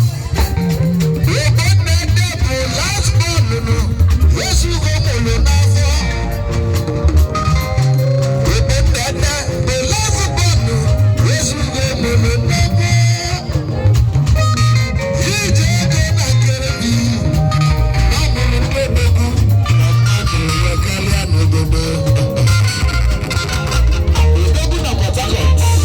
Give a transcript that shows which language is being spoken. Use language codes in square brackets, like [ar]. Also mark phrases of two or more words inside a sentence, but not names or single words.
[ig] Ebe nne nne bụ [en] last born [ig] nụ, ezugo mụlụ n'afọ. Ebe nne nne bụ [en] last born [ig] nụ, ezugo mụlụ n'afọ. Ije ego na nkere gị, na mụrụ ndị odogwu, na mmadụ nwe karịa n'obodo. Odogwu na Port Harcourt.